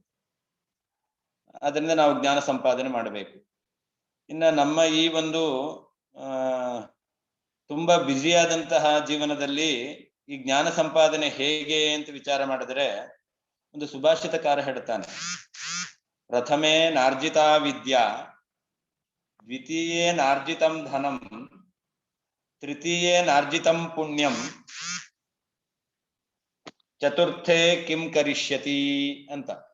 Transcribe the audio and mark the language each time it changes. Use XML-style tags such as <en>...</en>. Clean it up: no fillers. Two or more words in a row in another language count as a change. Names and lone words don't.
<kn>ಅದರಿಂದ ನಾವು ಜ್ಞಾನ ಸಂಪಾದನೆ ಮಾಡಬೇಕು. ಇನ್ನ ನಮ್ಮ ಈ ಒಂದು ತುಂಬಾ ಬ್ಯುಸಿಯಾದಂತಹ ಜೀವನದಲ್ಲಿ ಈ ಜ್ಞಾನ ಸಂಪಾದನೆ ಹೇಗೆ ಅಂತ ವಿಚಾರ ಮಾಡಿದ್ರೆ, ಒಂದು ಸುಭಾಷಿತಕಾರ ಹೇಳ್ತಾನೆ,</kn> <sa>ಪ್ರಥಮೇ ನಾರ್ಜಿತಾ ವಿದ್ಯಾ, ದ್ವಿತೀಯೇ ನಾರ್ಜಿತಂ ಧನಂ, ತೃತೀಯೇ ನಾರ್ಜಿತಂ ಪುಣ್ಯಂ, ಚತುರ್ಥೇ ಕಿಂ ಕರಿಷ್ಯತಿ</sa> <kn>ಅಂತ.</kn>